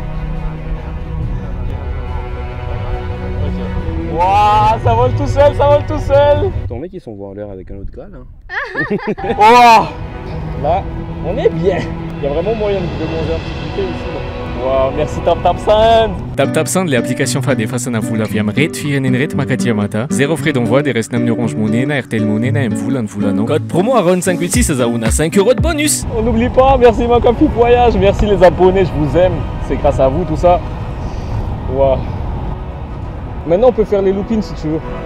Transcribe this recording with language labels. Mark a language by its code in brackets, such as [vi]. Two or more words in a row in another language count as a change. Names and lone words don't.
[fr] Waouh, ça vole tout seul, ça vole tout seul. Ton mec, ils sont en l'air avec un autre Graal. Hein. Waouh. Là, on est bien. Il y a vraiment moyen de manger un petit piqué ici. Waouh, merci TapTapSend. [mg] TapTapSend [fr] le application [mg] fadefasana vola avy amin'ny reto fireneny reto makaty mata. [fr] Zéro frais d'envoi [mg] dia restina amin'ny Orange Money na RTL Money na amin'ny volany volanao. [fr] Code promo ARON586 azahoana 5 € de bonus. On n'oublie pas, merci Macapi Voyage, merci les abonnés, je vous aime. C'est grâce à vous tout ça. Waouh. Maintenant on peut faire les loopings si tu veux.